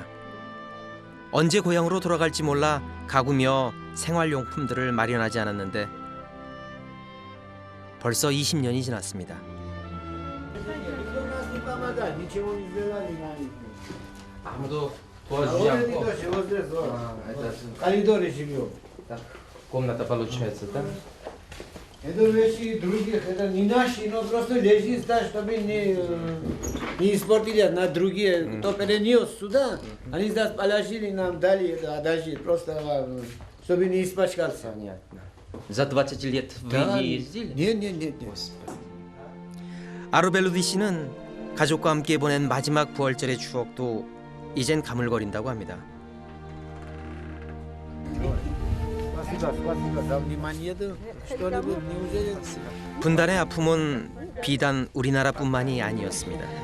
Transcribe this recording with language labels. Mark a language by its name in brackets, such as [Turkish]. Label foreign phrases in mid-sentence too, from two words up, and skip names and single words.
[Korean] 언제 고향으로 돌아갈지 몰라 가구며 생활용품들을 마련하지 않았는데 벌써 20년이 지났습니다. 아무도 도와주지 않고. [Russian] Коридоре живем. Комната получается, да? Это вещи других, это не наши, но просто лежит так, чтобы не испортили на другие. Кто перенес сюда, они здесь положили, нам дали это одежды, просто чтобы не испачкался. За 20 лет вы не ездили? Нет. [Korean] 아르벨로디 씨는 가족과 함께 보낸 마지막 부활절의 추억도 이젠 가물거린다고 합니다. 분단의 아픔은 비단 우리나라뿐만이 아니었습니다.